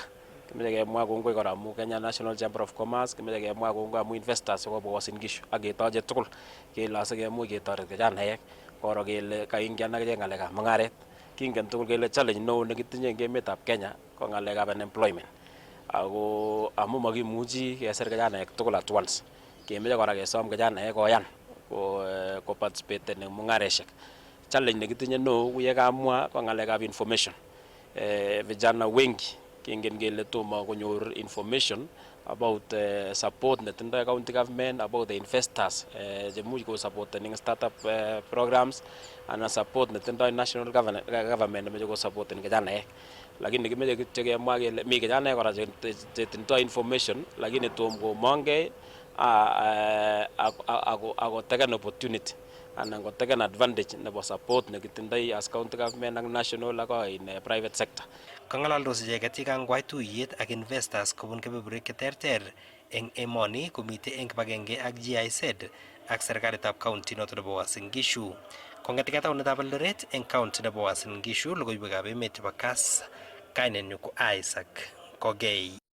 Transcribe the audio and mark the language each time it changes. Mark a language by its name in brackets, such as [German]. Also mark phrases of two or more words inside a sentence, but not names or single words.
[Kalenjin] Kemeche kemwa kongoi kora amu Kenya National Chamber of Commerce, kemeche kemwa kongoi amu investors chekobwa Uasin Gishu ak ketoche tugul kele asikemuch ketoret kijanaek koro kele kaingian akichek ng'alekab mung'aret. Kingen tugul kele challenge neo nekitinye eng emetab Kenya ko ng'alekab unemployment. Ako amu makimuchi kesir kijanaek tugul [English] at once. [Kalenjin] Kemeche kora kesom kijanaek koyan ko participate eng mung'areshek. Challenge nekitinye neo ku ye kamwa ko ng'alekab information. [Swahili] Vijana wengi [Kalenjin] kingen kele tomo konyor [English] information about support netindoi county government, about the investors [Kalenjin] chemuch ko [English] supporting startup programs ana support netindoi national government [Kalenjin] nemeche ko [English] supporting kijanaek. [Kalenjin] Lakini kimeche kityo kemwa kele mi kijanaek kora chetindoi information lakini tom komongei ako [English] taken opportunity [Kalenjin] anan ko [English] taken advantage [Kalenjin] nebo support nekitindoi [English] as county government [Kalenjin] ak national ak [English] in private sector. [Kalenjin] Kang'alaldos icheket yekangwai tuyet ak investors kobun kebeberwek cheterter eng emoni komite eng kibagenge ak GIZ ak serikalitab county noto nebo Uasin Gishu. Kong'eteke taunetab Eldoret eng county nebo Uasin Gishu, logoiwekab emet chebo Kass, kainenyu ko Isaac Kogei.